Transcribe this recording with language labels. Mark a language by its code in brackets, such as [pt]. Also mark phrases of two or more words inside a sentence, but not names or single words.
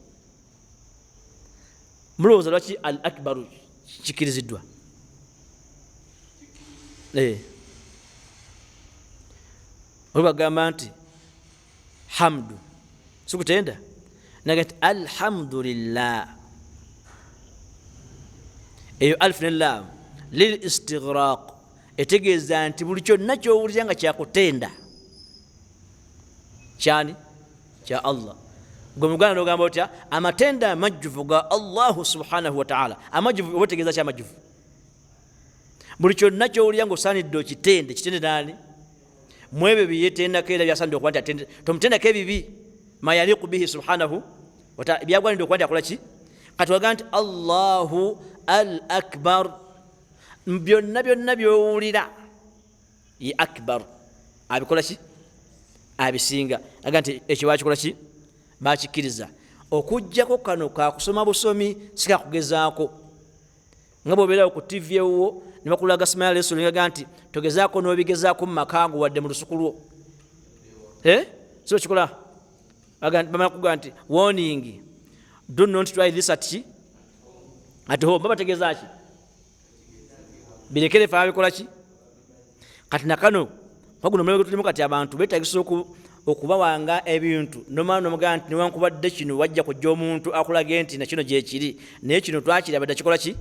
[lg] Mulowooza lwaki [ar] الأكبر [lg] kikkiriziddwa? Oli bagamba nti hamdu sikutenda naga nti alhamdulillah. Eyo alif ne lam [ar] للاستغراق [lg] etegeeza nti buli kyonna kyowulira nga kyakutenda kyani? Kya Allah. gwe muganda n'ogamba otya amatenda amajjuvu ga [ar] الله سبحانه وتعالى. [lg] Amajjuvu oba otegeeza ki amajjuvu? Buli kyonna ky'owulira ng'osaanidde okitende, kitende naani? Mu ebyo byeyeetendako era byasaanidde okuba nti atende, tomutendako ebibi [ar] ما يليق به سبحانه وتعالى, [lg] byagwanidde okuba nti akola ki? Kati waga nti [ar] الله الأكبر, [lg] byonna byonna by'owulira ye akbar, abikola ki? Abisinga. Aga nti ekyo bakikola ki? Bakikkiriza. Okujjako kano kakusoma busomi sikakugezaako. Nga bw'obeerawo ku TV ewuwo ne bakulaga Smile Wrestling nga nti togezaako n'obigezaako mu makangu wadde mu lusuku lwo. So kikola bamala kuga nti [en] warning, do not try this at home. [lg] Babategeeza ki? Birekere fe abikola ki? Kati nakano waguno mulego tulimu kati abantu beetagisa okubawanga ebintu nomala nomugaa nti newankubadde kino wajja kujja omuntu akulage nti nakino gyekiri, naye kino twakiraba dda kikola ki?